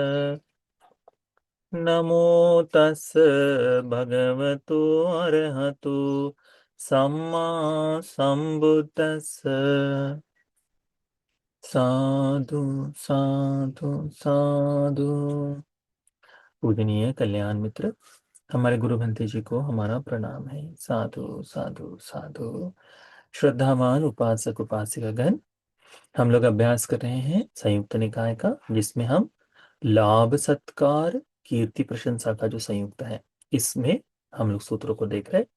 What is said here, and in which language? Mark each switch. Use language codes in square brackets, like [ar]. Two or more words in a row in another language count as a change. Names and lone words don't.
[pi] नमो तस् भगवतो अरहतो सम्मा संबुद्दस्स। साधु साधु साधु। [hi] पूजनीय कल्याण मित्र, हमारे गुरु भंते जी को हमारा प्रणाम है। [pi] साधु साधु साधु। [hi] श्रद्धावान उपासक उपासिका गण, हम लोग अभ्यास कर रहे हैं संयुक्त निकाय का, जिसमें हम लाभ सत्कार कीर्ति प्रशंसा का जो संयुक्त है, इसमें हम लोग सूत्रों को देख रहे हैं।